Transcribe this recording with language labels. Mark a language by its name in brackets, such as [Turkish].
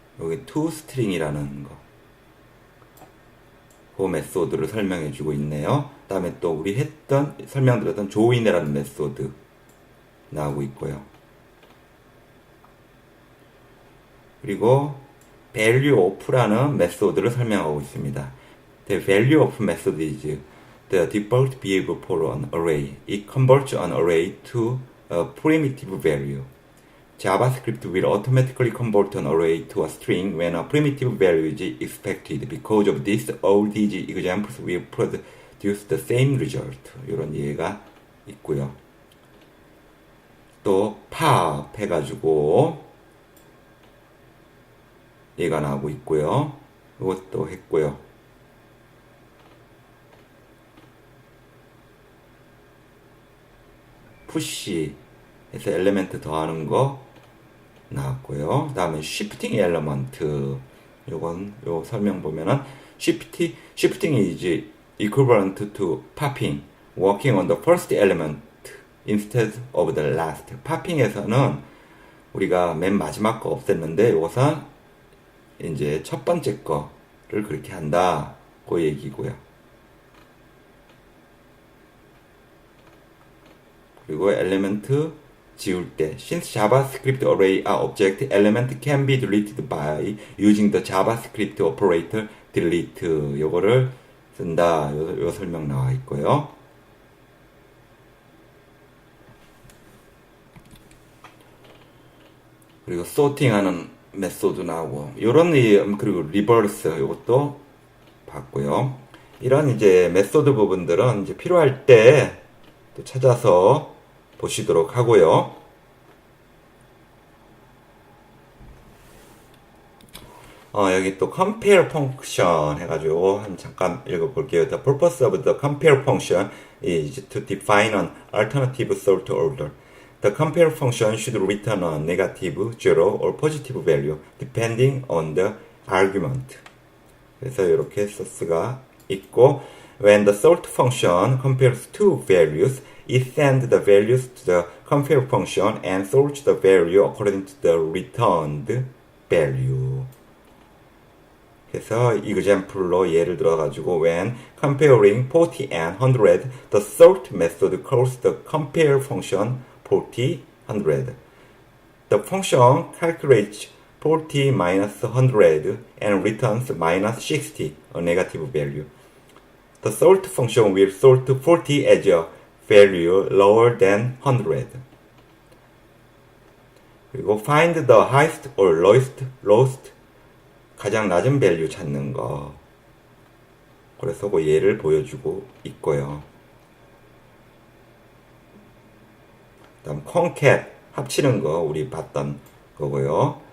[Korean] 여기 toString이라는 거, 그 메소드를 설명해 주고 있네요. 그 다음에 또 우리 설명드렸던 join이라는 메소드 나오고 있고요. 그리고 value of라는 메소드를 설명하고 있습니다. [English] The value of method is the default behavior for an array. It converts an array to a primitive value. JavaScript will automatically convert an array to a string when a primitive value is expected. Because of this, all these examples will produce the same result. [Korean] 이런 예가 있고요. 또 팝 해가지고 얘가 나오고 있고요. 이것도 했고요. 푸시 해서 엘리멘트 더하는 거 나왔고요. 그 다음에 시프팅 엘리먼트, 요 설명 보면은 [English] shifting is equivalent to popping, working on the first element instead of the last. [Korean] popping에서는 우리가 맨 마지막 거 없앴는데 이것은 이제 첫 번째 거를 그렇게 한다, 그 얘기고요. 그리고 엘리멘트 지울 때, [English] since JavaScript array are object, element can be deleted by using the JavaScript operator delete. [Korean] 요거를 쓴다. 요 설명 나와 있고요. 그리고 sorting하는 메소드 나오고, 요런 그리고 리버스 요것도 봤고요. 이런 이제 메소드 부분들은 이제 필요할 때 또 찾아서 보시도록 하고요. 여기 또 compare function 해가지고 잠깐 읽어볼게요. [English] The purpose of the compare function is to define an alternative sort order. The compare function should return a negative, zero, or positive value depending on the argument. [Korean] 그래서 이렇게 소스가 있고, [English] when the sort function compares two values, it sends the values to the compare function and sorts the value according to the returned value. [Korean] 그래서 example로 예를 들어가지고 [English] when comparing 40 and 100, the sort method calls the compare function 40, 100. The function calculates 40 minus 100 and returns minus 60, a negative value. The sort function will sort 40 as a value lower than 100. [Korean] 그리고 [English] find the highest or lowest, [Korean] 가장 낮은 밸류 찾는 거. 그래서 그 예를 보여주고 있고요. 다음 concat, 합치는 거 우리 봤던 거고요.